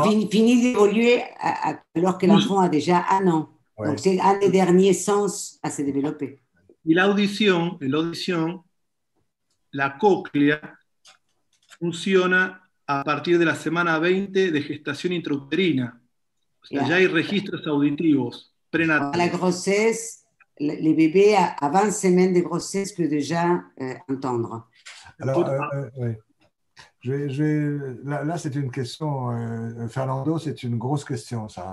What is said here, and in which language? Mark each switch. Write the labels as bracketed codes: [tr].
[fr] Finit d'évoluer alors que l'enfant a déjà 1 an. Ouais. Donc, c'est un des derniers sens à se développer. [es] Y la audición, la cóclea, funciona a partir de la semana 20 de gestación intrauterina. O sea, ya hay registros auditivos prenatales. [fr] La grossesse, les bébés à 20 semaines de grossesse peuvent déjà entendre. Alors, oui. Là, c'est une question, Fernando, c'est une grosse question, ça.